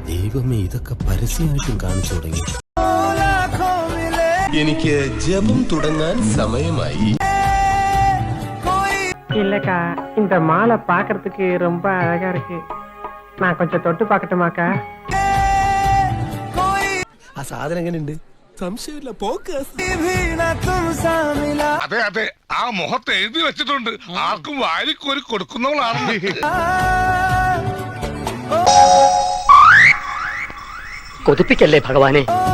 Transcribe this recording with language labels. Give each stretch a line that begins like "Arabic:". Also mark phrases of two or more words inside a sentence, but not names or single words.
Malayalam: ദൈവമേ, ഇതൊക്കെ പരസ്യമായിട്ടും കാണിച്ചു തുടങ്ങി. എനിക്ക് ജപം തുടങ്ങാൻ സമയമായി.
Tamil: இல்லக்கா, இந்த மாலை பாக்குறதுக்கு ரொம்ப அழகா இருக்கு. நான் கொஞ்சம் தொட்டு பாக்கட்டுமாக்கா?
Malayalam: ആ സാധനം എങ്ങനെയുണ്ട്? സംശയമില്ല, പോക്ക്. അതെ അതെ, ആ മുഖത്ത് എഴുതി വെച്ചിട്ടുണ്ട്, ആർക്കും വാരിക്കോരി കൊടുക്കുന്നവളാണ്. കൊതിപ്പിക്കല്ലേ ഭഗവാനെ.